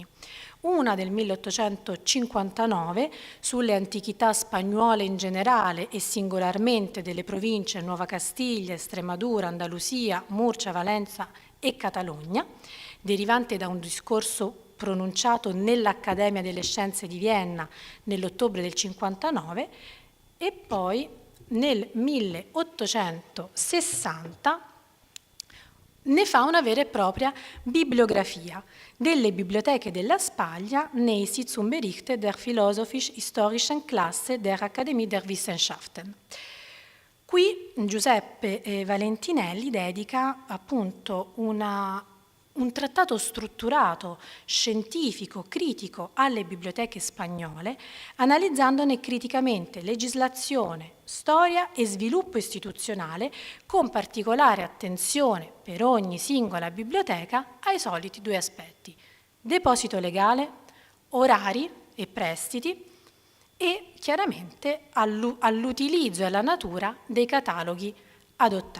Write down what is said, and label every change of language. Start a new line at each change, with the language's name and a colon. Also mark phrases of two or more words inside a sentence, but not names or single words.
Italian: Una del 1859 sulle antichità spagnole in generale e singolarmente delle province Nuova Castiglia, Estremadura, Andalusia, Murcia, Valenza e Catalogna, derivante da un discorso pronunciato nell'Accademia delle Scienze di Vienna nell'ottobre del 59, e poi nel 1860 ne fa una vera e propria bibliografia delle biblioteche della Spagna nei Sitzungsberichte der Philosophisch-Historischen Klasse der Akademie der Wissenschaften. Qui Giuseppe Valentinelli dedica appunto un trattato strutturato, scientifico, critico alle biblioteche spagnole, analizzandone criticamente legislazione, storia e sviluppo istituzionale, con particolare attenzione per ogni singola biblioteca ai soliti 2 aspetti: deposito legale, orari e prestiti, e chiaramente all'utilizzo e alla natura dei cataloghi adottati.